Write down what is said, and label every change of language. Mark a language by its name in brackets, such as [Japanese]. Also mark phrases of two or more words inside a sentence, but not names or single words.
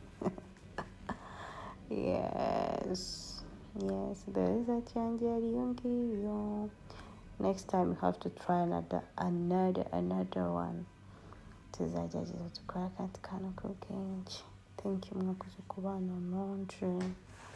[English] Yes, the result [Kinyarwanda] yanjye yari iyo ngiyo. [English] Next time you have to try another one. [Kinyarwanda] Tuzagerageza dukora akandi kantu k'ubwenge. [English] Thank you [Kinyarwanda] mwakoze kubana nanje.